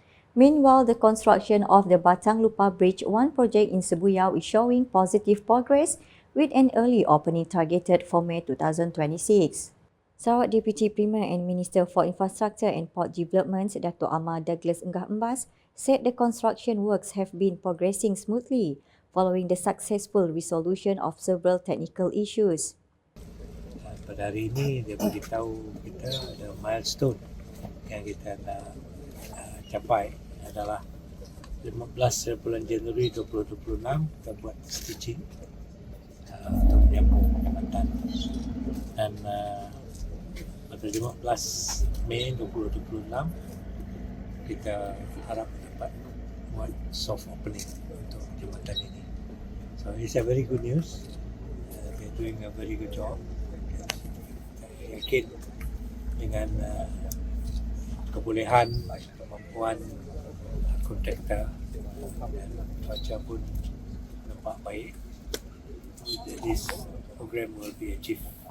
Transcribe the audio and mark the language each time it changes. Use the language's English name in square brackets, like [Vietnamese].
[English] Meanwhile, the construction of the Batang Lupar Bridge 1 project in Sibuyau is showing positive progress with an early opening targeted for May 2026. Sarawak Deputy Premier and Minister for Infrastructure and Port Development, Dato' Amar Douglas Enggah Embas, said the construction works have been progressing smoothly following the successful resolution of several technical issues. [Malay] Pada hari ini dia beritahu kita ada milestone yang kita nak capai adalah 15 bulan Januari 2026 kita buat stitching untuk menyambung jambatan, dan pada 15 Mei 2026 kita harap dapat buat soft opening untuk jambatan ini. [English] So it's a very good news. They're doing a very good job. [Malay] Saya yakin dengan kebolehan, kemampuan kontraktor dan cuaca pun nampak baik, [English] this program will be achieved.